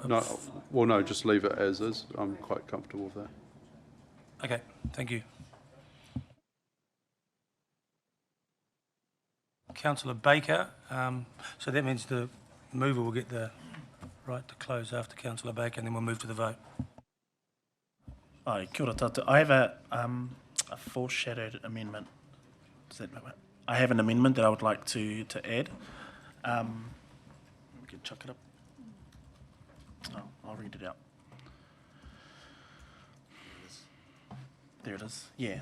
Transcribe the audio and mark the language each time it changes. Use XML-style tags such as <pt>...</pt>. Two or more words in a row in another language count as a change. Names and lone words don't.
<en>No, just leave it as is. I'm quite comfortable with that. Okay, thank you. Councillor Baker, so that means the mover will get the right to close after Councillor Baker, and then we'll move to the vote.</en> <mi>Ai, kia ora tātou.</mi> <en>I have a foreshadowed amendment. I have an amendment that I would like to add. We can chuck it up. Oh, I'll read it out. There it is. Yeah.</en>